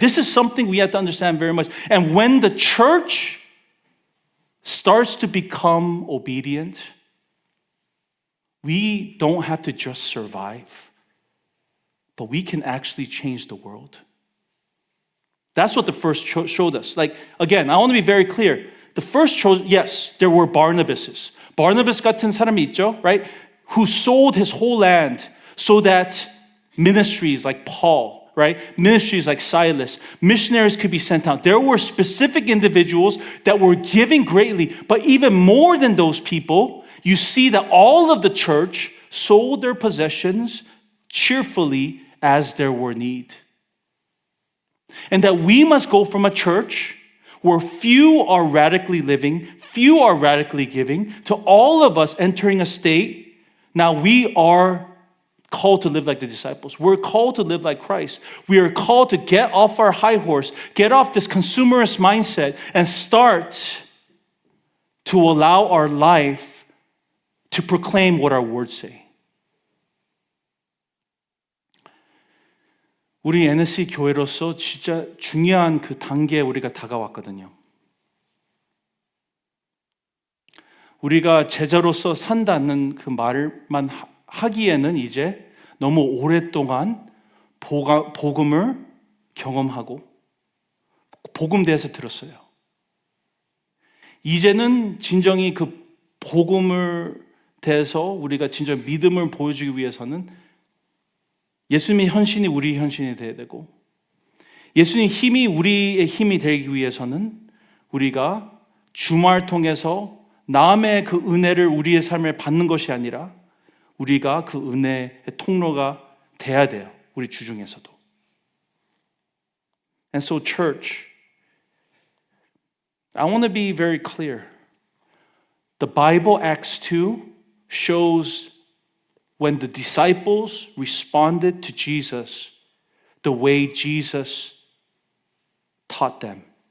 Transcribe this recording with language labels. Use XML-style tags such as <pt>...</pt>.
<en>This is something we have to understand very much. And when the church starts to become obedient, we don't have to just survive, but we can actually change the world. That's what the first showed us. Again, I want to be very clear. The first showed, yes, there were Barnabases.</en> <ko>Barnabas 같은 사람이 있죠, right?</ko> <en>Who sold his whole land so that ministries like Paul, right? Ministries like Silas, missionaries could be sent out. There were specific individuals that were giving greatly, but even more than those people, you see that all of the church sold their possessions cheerfully as there were need. And that we must go from a church where few are radically living, few are radically giving, to all of us entering a state, now we are called to live like the disciples. We're called to live like Christ. We are called to get off our high horse, get off this consumerist mindset, and start to allow our life to proclaim what our words say.</en> <ko>우리 NSC 교회로서 진짜 중요한 그 단계에 우리가 다가왔거든요. 우리가 제자로서 산다는 그 말만 하기에는 이제 너무 오랫동안 복음을 경험하고 복음 대해서 들었어요. 이제는 진정히 그 복음을 대해서 우리가 진짜 믿음을 보여주기 위해서는 예수님의 헌신이 우리의 헌신이 되어야 되고 예수님의 힘이 우리의 힘이 되기 위해서는 우리가 주말 통해서 남의 그 은혜를 우리의 삶에 받는 것이 아니라 우리가 그 은혜의 통로가 돼야 돼요. 우리 주중에서도.</ko> <en>And so church, I want to be very clear. The Bible Acts 2 shows when the disciples responded to Jesus the way Jesus taught them.</en>